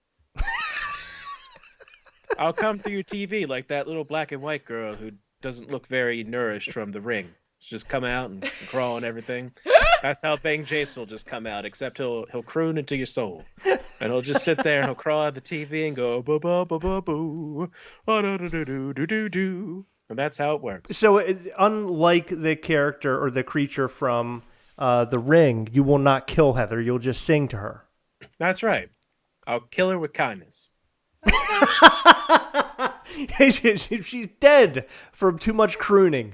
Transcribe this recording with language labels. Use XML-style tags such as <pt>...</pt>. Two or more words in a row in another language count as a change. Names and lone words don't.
<en>I'll come through your TV like that little black and white girl who doesn't look very nourished from the ring. Just come out and crawl and everything. That's how Bang Jason will just come out, except he'll croon into your soul. And he'll just sit there and he'll crawl out of the TV and go, ba ba ba ba boo, do do do do do do. And that's how it works. So unlike the character or the creature from The Ring, you will not kill Heather. You'll just sing to her. That's right. I'll kill her with kindness. She's dead from too much crooning.</en>